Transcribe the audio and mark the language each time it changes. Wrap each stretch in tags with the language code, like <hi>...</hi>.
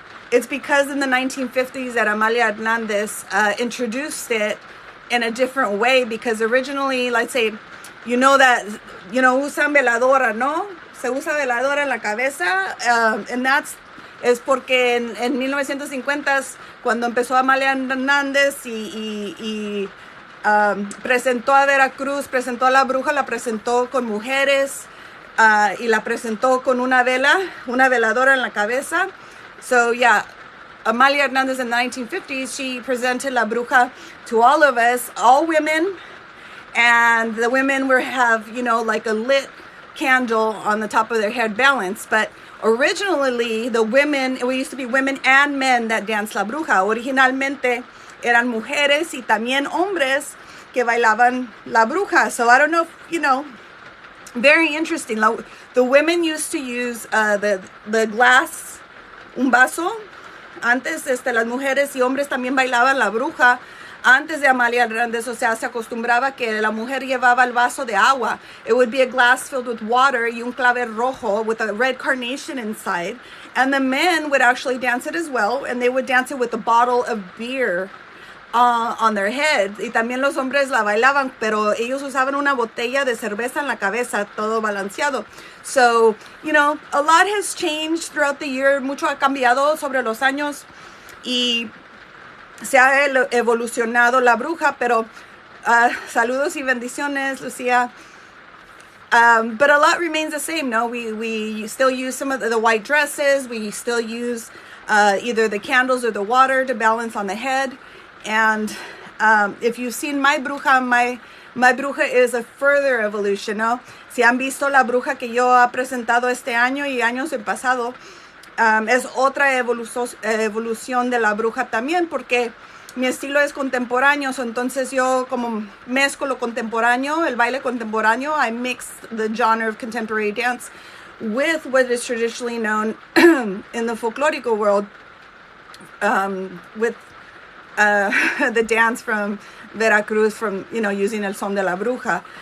<en>It's because in the 1950s that Amalia Hernandez introduced it in a different way, because originally, let's say,</en> <es>usan veladora, ¿no? Se usa veladora en la cabeza, and es porque en 1950s, cuando empezó Amalia Hernández y presentó a Veracruz, presentó a La Bruja, la presentó con mujeres y la presentó con una veladora en la cabeza.</es> <en>So yeah, Amalia Hernández in the 1950s, she presented La Bruja to all of us, all women, and the women have, like a lit candle on the top of their head balanced. But originally, we used to be women and men that danced La Bruja.</en> <es>Originalmente eran mujeres y también hombres que bailaban La Bruja.</es> <en>So I don't know if, very interesting. The women used to use the glass,</en> <es>un vaso. Antes las mujeres y hombres también bailaban La Bruja. Antes de Amalia Hernández, o sea, se acostumbraba que la mujer llevaba el vaso de agua.</es> <en>It would be a glass filled with water</en> <es>y un clavel rojo</es> <en>with a red carnation inside. And the men would actually dance it as well. And they would dance it with a bottle of beer on their head.</en> <es>Y también los hombres la bailaban, pero ellos usaban una botella de cerveza en la cabeza, todo balanceado.</es> <en>So, a lot has changed throughout the year.</en> <es>Mucho ha cambiado sobre los años. Y se ha evolucionado La Bruja, pero saludos y bendiciones, Lucía.</es> <en>But a lot remains the same, no? We still use some of the white dresses. We still use either the candles or the water to balance on the head. And if you've seen my Bruja, my Bruja is a further evolution, no?</en> <es>Si han visto La Bruja que yo he presentado este año y años en pasado, es otra evolución de La Bruja también, porque mi estilo es contemporáneo, entonces yo como mezclo lo contemporáneo, el baile contemporáneo.</es> <en>I mix the genre of contemporary dance with what is traditionally known in the folklorico world, with the dance from Veracruz, from, using el son de La Bruja.</en>